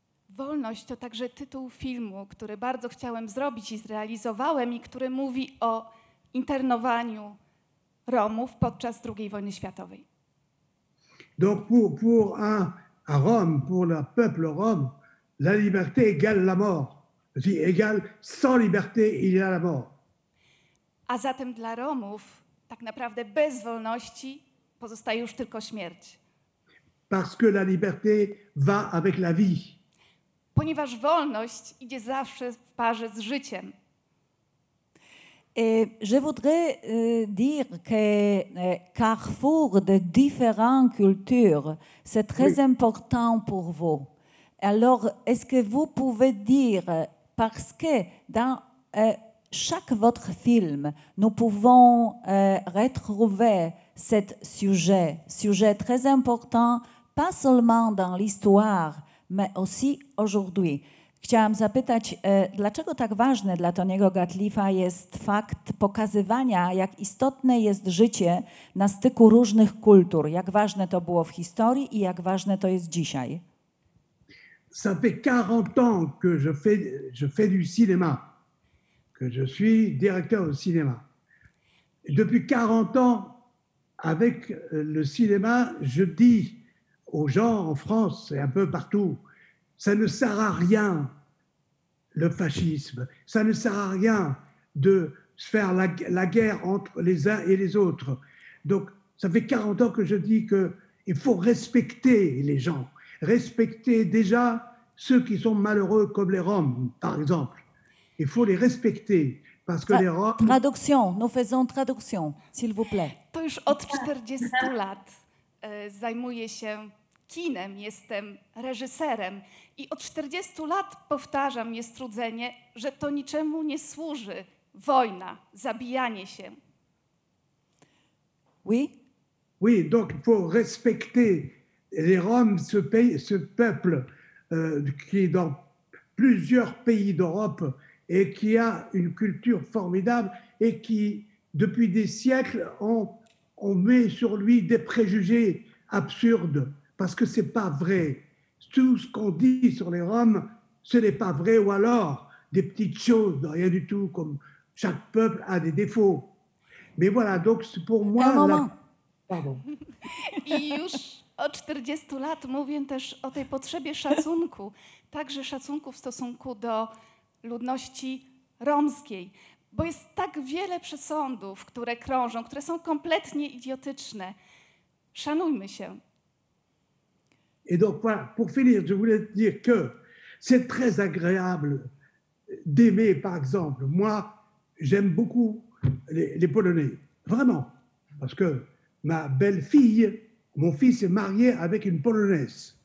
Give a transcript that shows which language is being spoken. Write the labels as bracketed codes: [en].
[pl] Wolność to także tytuł filmu, który bardzo chciałem zrobić i zrealizowałem i który mówi o internowaniu Romów podczas II wojny światowej. [fr] Donc à Rome, pour le peuple rome, la liberté égale la mort. Égale sans liberté, il y a la mort. [pl] A zatem dla Romów tak naprawdę bez wolności pozostaje już tylko śmierć. [fr] Parce que la liberté va avec la vie. [pl] Ponieważ wolność idzie zawsze w parze z życiem. [fr] Et je voudrais dire que carrefour de différentes cultures, c'est très important pour vous. Alors, est-ce que vous pouvez dire, parce que dans chaque votre film, nous pouvons retrouver cet sujet très important, pas seulement dans l'histoire, mais aussi aujourd'hui. [pl] Chciałam zapytać, dlaczego tak ważny dla Tony'ego Gatliffa jest fakt pokazywania, jak istotne jest życie na styku różnych kultur, jak ważne to było w historii i jak ważne to jest dzisiaj? [fr] Ça fait 40 ans que je fais du cinéma, que je suis directeur de cinéma. Depuis 40 ans, avec le cinéma, je dis aux gens en France et un peu partout, ça ne sert à rien, le fascisme. Ça ne sert à rien de faire la guerre entre les uns et les autres. Donc, ça fait 40 ans que je dis qu'il faut respecter les gens. Respecter déjà ceux qui sont malheureux, comme les Roms, par exemple. Il faut les respecter. Parce que les Roms... Traduction, nous faisons traduction, s'il vous plaît. [pl] To już od 40 lat zajmuję się kinem, jestem reżyserem i od 40 lat powtarzam niestrudzenie, że to niczemu nie służy. Wojna, zabijanie się. [fr] Oui? Oui, donc il faut respecter les Roms, ce peuple qui est dans plusieurs pays d'Europe et qui a une culture formidable et qui, depuis des siècles, on met sur lui des préjugés absurdes parce que c'est pas vrai. Tout ce qu'on dit sur les Roms, ce n'est pas vrai, ou alors des petites choses, rien du tout, comme chaque peuple a des défauts. Mais voilà, donc pour moi... Un moment. Pardon. [pl] I już od 40 lat mówię też o tej potrzebie szacunku, także szacunku w stosunku do ludności romskiej, bo jest tak wiele przesądów, które krążą, które są kompletnie idiotyczne. Szanujmy się. [fr] Et donc voilà, pour finir, je voulais dire que c'est très agréable d'aimer, par exemple, moi, j'aime beaucoup les Polonais, vraiment, parce que ma belle-fille, mon fils est marié avec une Polonaise.